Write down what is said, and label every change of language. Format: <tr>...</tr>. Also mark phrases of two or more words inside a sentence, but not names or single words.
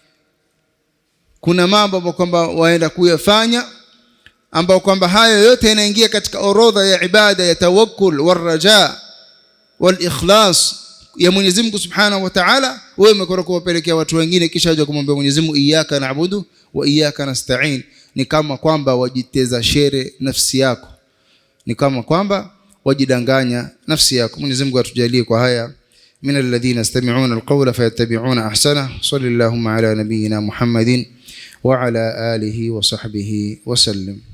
<sw>Kuna mambo kwamba waenda kuyafanya ambao kwamba hayo yote yanaingia katika orodha ya ibada ya</sw> <ar>التوكل والرجاء والإخلاص</ar> <sw>ya Mwenyezi Mungu</sw> <ar>سبحانه وتعالى.</ar> <sw>Wewe umekora kuwapelekea watu wengine, kisha waje kumwambia Mwenyezi Mungu</sw> <ar>إياك نعبد وإياك نستعين.</ar> <sw>Ni kama kwamba wajiteza shere nafsi yako, ni kama kwamba wajidanganya nafsi yako. Mwenyezi Mungu atujalie kwa haya</sw> <ar>من الذين يستمعون القول فيتبعون أحسنه. صلى اللهم على نبينا محمد وعلى آله وصحبه وسلم.</ar>